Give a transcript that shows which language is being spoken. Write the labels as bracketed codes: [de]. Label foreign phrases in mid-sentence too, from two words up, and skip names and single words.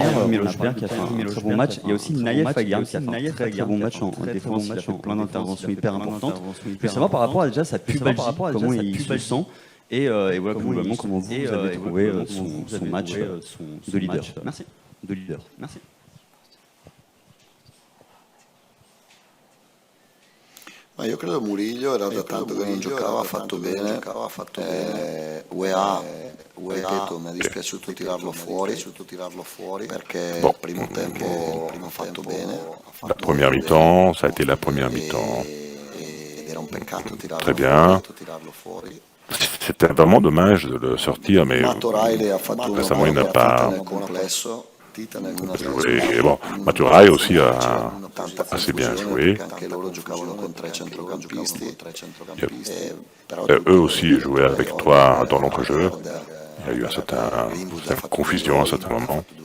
[fr] Miloš Berg qui a fait un très bon match. Il y a aussi Naïef Aguerd qui a fait un très bon match en défense. Il a fait plein d'interventions hyper importantes. Je veux savoir par rapport à déjà sa pubalgie, comment il se sent. Et voilà, globalement, comment vous avez trouvé son match de leader. Merci. Merci. [it] Ma io credo Murillo era da tanto che non giocava, ha fatto bene. UEA, ripeto, mi è dispiaciuto tirarlo fuori perché il primo tempo ha fatto bene. [fr] La première mi-temps, ça a été la première mi-temps. [it] Era un peccato [fr] Très bien. [it] tirarlo fuori. [fr] C'était vraiment dommage de le sortir, mais [it] Matorale ha fatto [fr] récemment il n'a pas joué. Et bon, Maturaj aussi a assez bien joué. Eux aussi jouaient avec toi dans l'entrejeu. Il y a eu une certaine confusion à un certain moment.